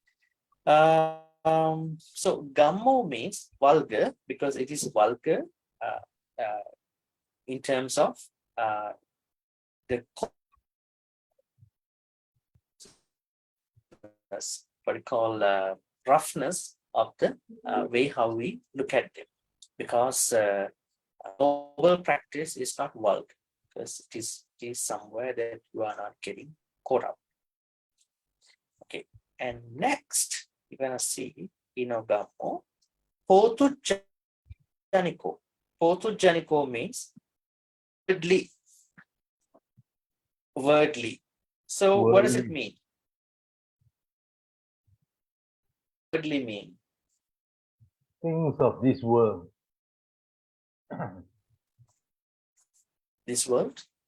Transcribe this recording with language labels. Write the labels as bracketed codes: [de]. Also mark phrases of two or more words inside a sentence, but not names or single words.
[en] So gammo means vulgar because it is vulgar in terms of the what we call roughness of the way how we look at them, because noble practice is not vulgar, because it is somewhere that you are not getting caught up. Okay, and next you're gonna see Gammo. Potujjaniko. Potujjaniko means wordly. So what does it Wordly. mean? Wordly mean Things of this world. this world.